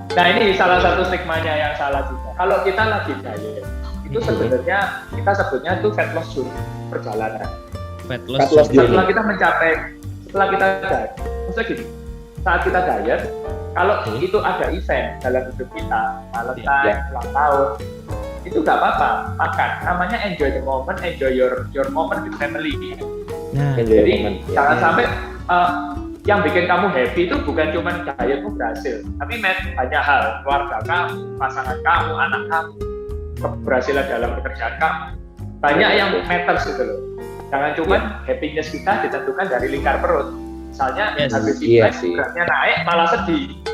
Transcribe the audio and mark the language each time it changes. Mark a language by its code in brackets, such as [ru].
[id] Nah ini salah satu stigmanya yang salah juga. Kalau kita lagi diet, itu sebenarnya kita sebutnya itu [en] fat loss journey [id] perjalanan. [en] Fat loss journey. [id] Setelah kita diet, maksudnya gini, saat kita diet, kalau itu ada event dalam hidup kita, Valentine, ulang tahun, itu nggak apa-apa, makan. Namanya [en] enjoy the moment, enjoy your moment with family. [id] Jadi jangan sampai yang bikin kamu happy itu bukan cuma dietmu berhasil, tapi banyak hal, keluarga kamu, pasangan kamu, anak kamu, keberhasilan dalam pekerjaan kamu, banyak yang matters gitu loh. Jangan cuma happiness kita ditentukan dari lingkar perut. Misalnya habis beratnya naik malah sedih.